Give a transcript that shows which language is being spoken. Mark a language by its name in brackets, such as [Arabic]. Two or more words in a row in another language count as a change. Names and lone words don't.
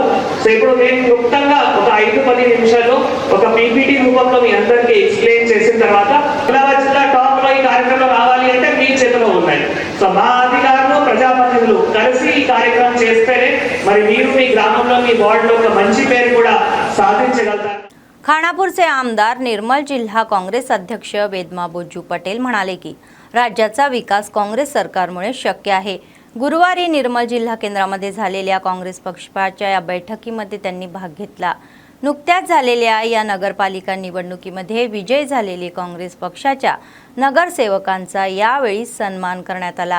[Telugu] సో ఇప్పుడు నేను క్లుప్తంగా ఒక 5-10 నిమిషాల్లో ఒక పీపీటీ రూపంలో మీ అందరికీ ఎక్స్ప్లెయిన్ చేసిన తర్వాత ఇలా వచ్చిన టాప్ లో ఈ కార్యక్రమం రావాలి అంటే మీ చేతిలో ఉన్నాయి. సో మా అధికారులు ప్రజాప్రతినిధులు కలిసి ఈ కార్యక్రమం చేస్తేనే మరి మీరు మీ గ్రామంలో మీ వార్డులో ఒక మంచి పేరు కూడా సాధించగలుగుతారు. [Marathi] खानापूरचे आमदार निर्मल जिल्हा काँग्रेस अध्यक्ष वेदमाबोजू पटेल म्हणाले की राज्याचा विकास काँग्रेस सरकारमुळे शक्य आहे. गुरुवारी निर्मल जिल्हा केंद्रामध्ये झालेल्या काँग्रेस पक्षाच्या या बैठकीमध्ये त्यांनी भाग घेतला. नुकत्याच झालेल्या या नगरपालिका निवडणुकीमध्ये विजयी झालेले काँग्रेस पक्षाच्या नगरसेवकांचा यावेळी सन्मान करण्यात आला.